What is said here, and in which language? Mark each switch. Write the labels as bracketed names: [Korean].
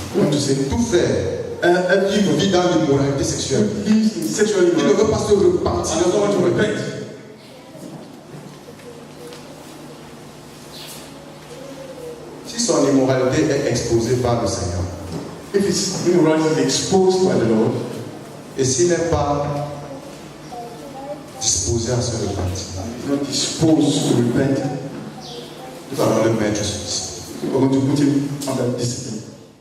[English] We want to say, [French] tout frère qui vit dans l'immoralité sexuelle, [English] lives in sexual [French] il ne [English] immorality. [French] veut pas se repentir, [English] I don't want to repent. [French] si son immoralité est exposée par le Seigneur, [English] If his immorality is exposed by the Lord, [French] et s'il n'est pas disposé à se repentir, [English] not disposed to repent, [French] nous allons le mettre sous discipline. [English] we're going to put him under discipline.